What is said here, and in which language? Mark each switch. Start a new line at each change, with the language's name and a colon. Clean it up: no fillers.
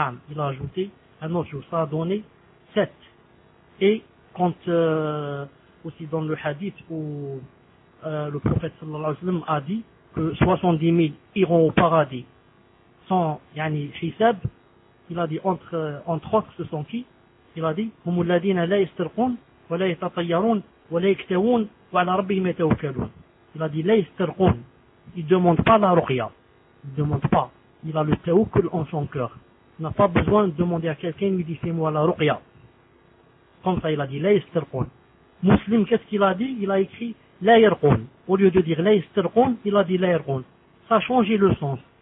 French: Il a ajouté un autre jour. Ça a donné 7. Et quand aussi dans le hadith où le prophète sallallahu alayhi wa sallam a dit que 70 000 iront au paradis sans yani hisab, il a dit entre autres ce sont qui? Il a dit
Arabic: هم الذين لا يسترقون ولا يتطيرون ولا يكتوون وعلى ربهم يتوكلون.
French: Il a dit
Arabic: لا يسترقون,
French: ils ne demandent pas la ruqya, ils ne demandent pas, il a le tawakkul en son cœur, il n'a pas besoin de demander à quelqu'un, lui dit fais-moi la ruqya. Comme ça il a dit
Arabic: لا يسترقون.
French: Muslim, qu'est-ce qu'il a dit? Il a écrit La yirqun. Au lieu de dire la yirqun, il a dit la yirqun. Ça a changé le sens.